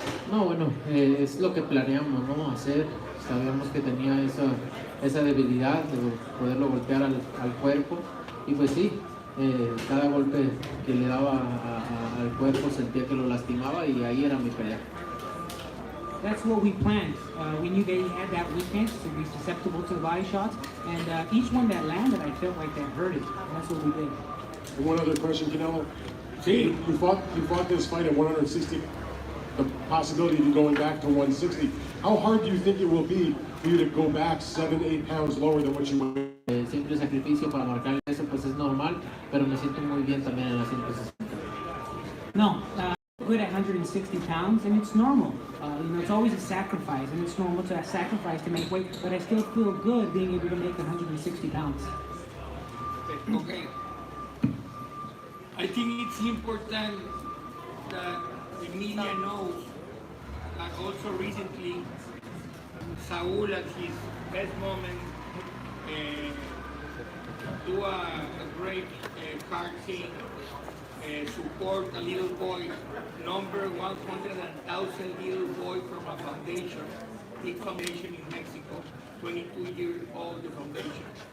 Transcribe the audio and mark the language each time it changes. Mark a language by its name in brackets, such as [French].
[Spanish] No, bueno, es lo que planeamos, ¿no? Hacer. Sabíamos que tenía esa debilidad de poderlo golpear al cuerpo. Y pues sí, cada golpe que le daba al cuerpo sentía que lo lastimaba y ahí era mi pelea. [English] That's what we planned. We knew that he had that weakness, so he's susceptible to the body shots, and each one that landed, I felt like that hurt it. And that's what we did. And one other question, Canelo. [Spanish] Sí. [English] You fought this fight at 160. The possibility of you going back to 160. How hard do you think it will be for you to go back 7-8 pounds lower than what you were? [Spanish] Siempre sacrificio para marcar eso, pues es normal, pero me siento muy bien también en la 160. [English] No, good at 160 pounds, and it's normal. It's always a sacrifice, and it's normal to sacrifice to make weight, but I still feel good being able to make 160 pounds. Okay. I think it's important that the media knows that also recently Saul at his best moment do a great card thing, support a little boy, number 100,000 little boy from a foundation, big foundation in Mexico, 22 years old, the foundation.